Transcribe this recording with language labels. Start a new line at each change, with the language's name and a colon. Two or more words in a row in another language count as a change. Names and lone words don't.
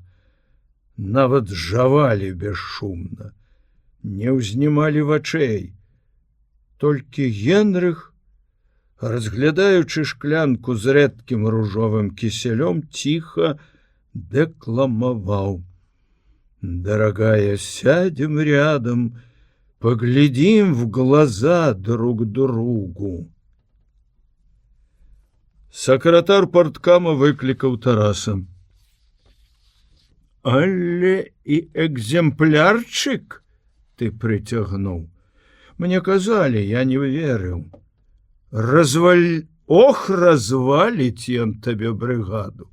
Belarusian: Нават жавалі бесшумна, не ўзнімалі вачэй. Толькі Генрых, разглядаючы шклянку з рэдкім ружовым кісялём, ціха декламаваў.
Russian: Дорогая, сядем рядом, поглядим в глаза друг другу.
Belarusian: Сакратар парткама выклікаў Тараса. Але і экземплярчык ты прыцягнуў. Мне казалі, я не верыў. Ох, разваліць ён табе брыгаду.